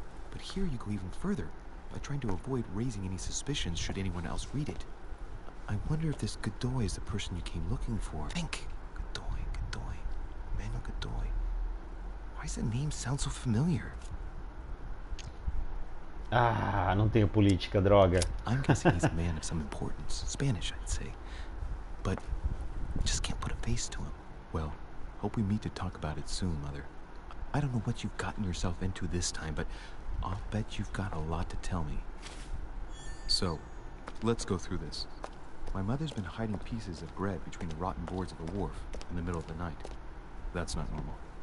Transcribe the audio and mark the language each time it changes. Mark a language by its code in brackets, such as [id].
[en] But here you go even further, by trying to avoid raising any suspicions should anyone else read it. I wonder if this Godoy is the person you came looking for. Think! Godoy. Manuel Godoy. Why does the name sound so familiar? [pt] Ah, não tenho política, droga. [en] I'm guessing he's a man of some importance. Spanish, I'd say. But I just can't put a face to him. Well, hope we meet to talk about it soon, Mother. I don't know what you've gotten yourself into this time, but I'll bet you've got a lot to tell me. So, let's go through this. My mother's been hiding pieces of bread between the rotten boards of a wharf in the middle of the night. That's not normal.